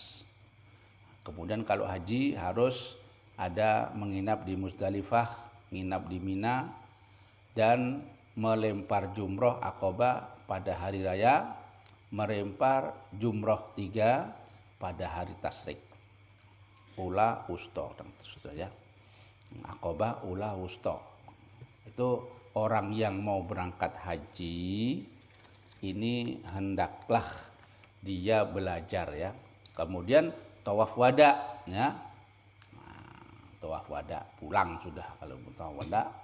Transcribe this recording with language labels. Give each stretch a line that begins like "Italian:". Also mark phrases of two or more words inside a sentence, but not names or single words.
Indonesian: Kemudian kalau haji harus ada menginap di Musdalifah, nginap di Mina, dan melempar jumroh Aqabah pada hari raya, melempar jumroh 3 pada hari tasyrik.
Arabic: الأولى الوسطى,
Indonesian: ya. Aqabah
Arabic: الأولى الوسطى.
Indonesian: Itu orang yang mau berangkat haji ini hendaklah dia belajar ya. Kemudian tawaf wada ya. Tawaf wada pulang sudah kalau tawaf wada.